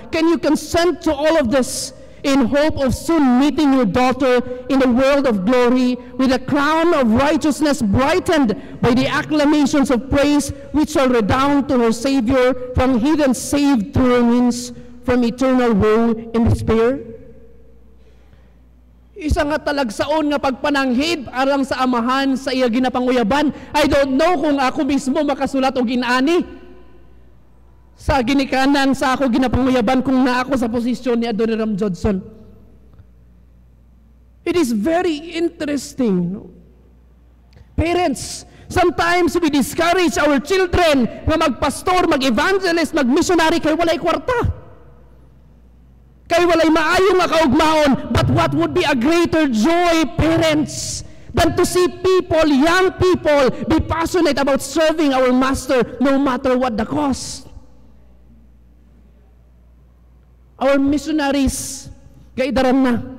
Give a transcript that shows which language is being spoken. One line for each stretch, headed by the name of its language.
English: Can you consent to all of this in hope of soon meeting your daughter in the world of glory with a crown of righteousness brightened by the acclamations of praise which shall redound to her Savior, from heathen saved through her means, from eternal woe and despair?
Cebuano: Isa nga talagsaon nga pagpananghid alang sa amahan sa iya ginapanguyaban.
English: I don't know
Cebuano: kung ako mismo makasulat og inani sa ginikanan sa ako ginapanguyaban kung na ako sa posisyon ni Adoniram Judson.
English: It is very interesting. No? Parents, sometimes we discourage our children
Cebuano: na magpastor, mag-evangelist, mag-missionary kay walay kwarta. Kay walay maayo nga kaugmaon.
English: But what would be a greater joy, parents, than to see people, young people, be passionate about serving our Master no matter what the cost? Our missionaries,
Cebuano: gaidaran na.